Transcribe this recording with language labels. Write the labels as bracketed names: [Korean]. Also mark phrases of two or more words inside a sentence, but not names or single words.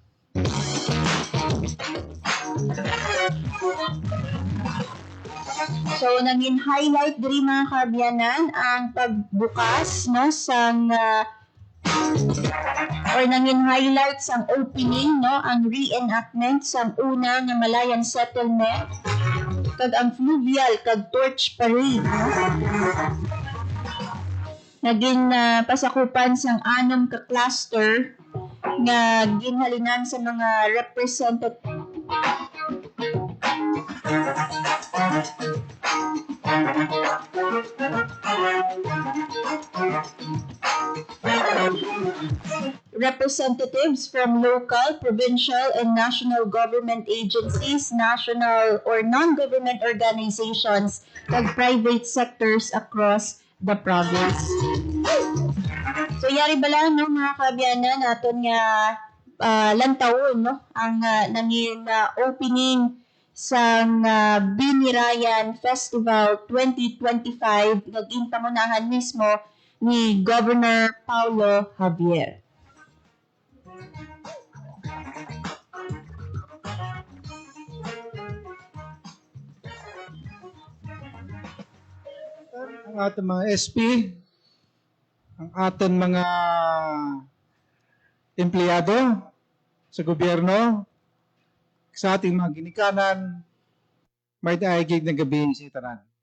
[Hiligaynon] So nangin highlight diri mga kaabyanan ang pagbukas, no, sang nangin highlight sang opening, no, ang reenactment sang una nga Malayan settlement kag ang fluvial kag torch parade, no? Naging pasakupan sang 6 ka cluster nga ginhalinan sa mga [English] representatives from local, provincial, and national government agencies, national or non-government organizations, and private sectors across the province. [Hiligaynon] So yari bala, no, mga kaabyanan naton nga lantaon no ang nangin opening sa Binirayan Festival 2025 [Filipino] naging pangunahan mismo ni [Hiligaynon] Governor Paulo Javier. [Filipino] Ang ating mga SP, ang ating mga empleyado sa gobyerno, sa ating mga ginikanan, may daigig na gabi sa itanan.